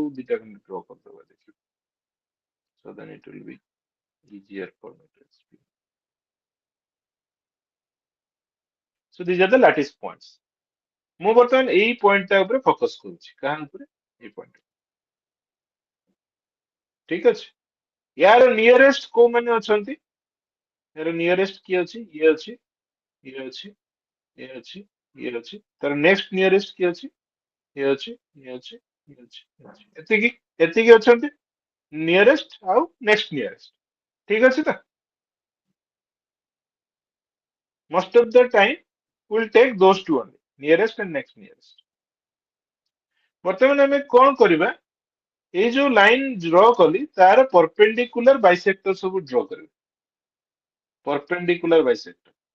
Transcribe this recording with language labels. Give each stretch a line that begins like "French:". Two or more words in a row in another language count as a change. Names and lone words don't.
Odia: ଦିଟା ଖଣ୍ଡେ draw କରିଦବା ଦେଖିବା
English: so then it will be easier for me to explain So these are the lattice points.
Odia: ମୁଁ ବର୍ତ୍ତମାନ ଏଇ ପଏଣ୍ଟ ଟା ଉପରେ ଫୋକସ କରୁଛି କାହା ଉପରେ ଏଇ ପଏଣ୍ଟ ଠିକ ଅଛି ୟାର ନିୟରେଷ୍ଟ କୋଉମାନେ ଅଛନ୍ତି ୟାର ନିୟରେଷ୍ଟ କିଏ ଅଛି ଇଏ ଅଛି ଇଏ ଅଛି ଇଏ ଅଛି ଇଏ ଅଛି ତାର
English: next nearest
Odia: କିଏ ଅଛି ଇଏ ଅଛି ଇଏ ଅଛି ଇଏ ଅଛି ଇଏ ଅଛି ଏତିକି ଏତିକି ଅଛନ୍ତି ନିୟରେଷ୍ଟ ଆଉ
English: next nearest
Odia: ଠିକ ଅଛି ତ
English: most of the time we'll take those two only nearest and next nearest
Odia: ବର୍ତ୍ତମାନ ଆମେ କଣ କରିବା ଏଇ ଯୋଉ
English: line draw
Odia: କଲି ତାର
English: perpendicular bisector
Odia: ସବୁ ଡ୍ର କରିବେ
English: perpendicular bisector